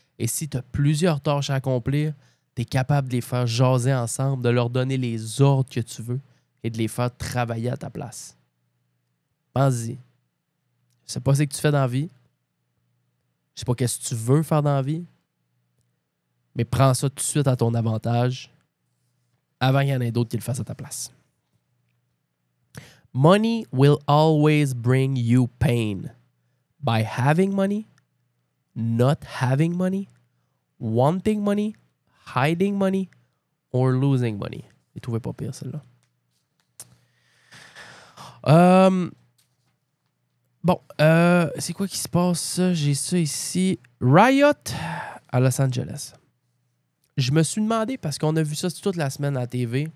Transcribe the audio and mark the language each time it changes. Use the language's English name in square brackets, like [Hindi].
[French] Et si tu as plusieurs tâches à accomplir, tu es capable de les faire jaser ensemble, de leur donner les ordres que tu veux et de les faire travailler à ta place. Pense-y. Je sais pas ce que tu fais dans la vie. Je sais pas qu'est-ce que tu veux faire dans la vie. Mais prends ça tout de suite à ton avantage avant qu'il y en ait d'autres qui le fassent à ta place. [English] Money will always bring you pain. By having money, not having money, wanting money, hiding money, or losing money. [French] Je ne trouvais pas pire, celle-là. Bon, c'est quoi qui se passe? J'ai ça ici. Riot à Los Angeles. Je me suis demandé, parce qu'on a vu ça toute la semaine à la TV.